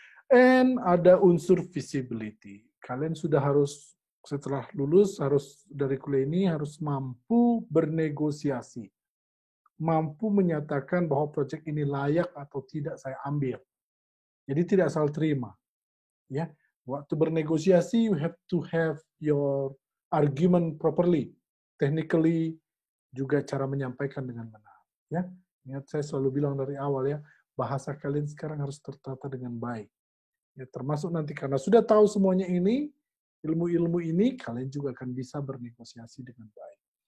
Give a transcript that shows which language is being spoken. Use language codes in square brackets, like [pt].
[id] And ada unsur visibility. Kalian sudah harus, setelah lulus, harus dari kuliah ini harus mampu bernegosiasi. Mampu menyatakan bahwa project ini layak atau tidak saya ambil. Jadi tidak asal terima. Ya, waktu bernegosiasi, [en] you have to have your argument properly. [id] Technically, juga cara menyampaikan dengan benar. Ya, ingat saya selalu bilang dari awal ya, bahasa kalian sekarang harus tertata dengan baik. Ya, termasuk nanti karena sudah tahu semuanya ini, ilmu-ilmu ini, kalian juga akan bisa bernegosiasi dengan baik.